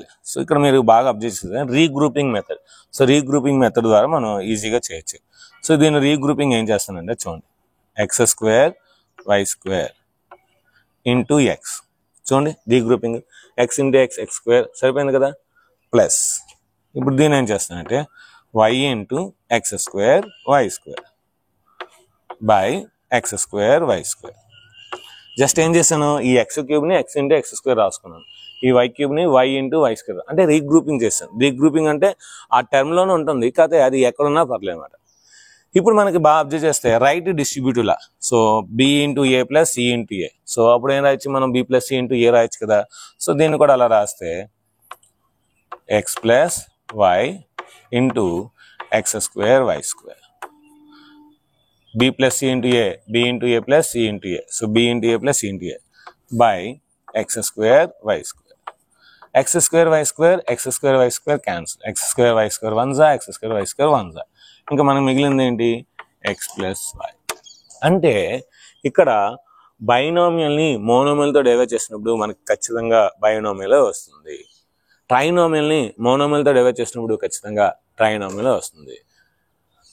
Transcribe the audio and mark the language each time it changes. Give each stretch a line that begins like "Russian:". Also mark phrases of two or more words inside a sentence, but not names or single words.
Telugu: సో ఇక్కడ మీరు బాగా అబ్జర్వ్ చేస్తే
English: regrouping method.
Telugu: సో
English: regrouping method
Telugu: ద్వారా మనం ఈజీగా చేయొచ్చు. సో దీన్ని రీగ్రూపింగ్ ఏం చేస్తానంటే చూడండి, x² y² × x. చూడండి రీగ్రూపింగ్, x × x x² సరిపోయింది కదా, ప్లస్ ఇప్పుడు దీన్ని ఏం చేస్తానంటే y × x² y² బై x² y². జస్ట్ ఏం చేశాను, ఈ x³ x × x² రాసుకున్నాను, ఈ y³ y × y². అంటే రీగ్రూపింగ్ చేశాను. రీగ్రూపింగ్ అంటే ఆ టర్మ్లోనే ఉంటుంది, కాకపోతే అది ఎక్కడున్నా పర్లేదు అన్నమాట. ఇప్పుడు మనకి బాగా అబ్జర్వ్ చేస్తే
English: right distributiveలా.
Telugu: సో b × a + c × a. సో అప్పుడు ఏం రాయొచ్చు మనం, b + c × a రాయొచ్చు కదా. సో దీన్ని కూడా అలా రాస్తే x + y × x² y². b + c × a, b × a + c × a. సో b × a + c × a బై x² y². x² y² x² y² క్యాన్సిల్, x² y² 1s, x² y² 1s. ఇంకా మనకు మిగిలింది ఏంటి, x + y. అంటే ఇక్కడ బైనోమియల్ని మోనోమియల్తో డివైడ్ చేసినప్పుడు మనకు ఖచ్చితంగా బైనోమియల్ వస్తుంది. ట్రైనోమియల్ని మోనోమియల్తో డివైడ్ చేసినప్పుడు ఖచ్చితంగా ట్రైనోమియల్ వస్తుంది.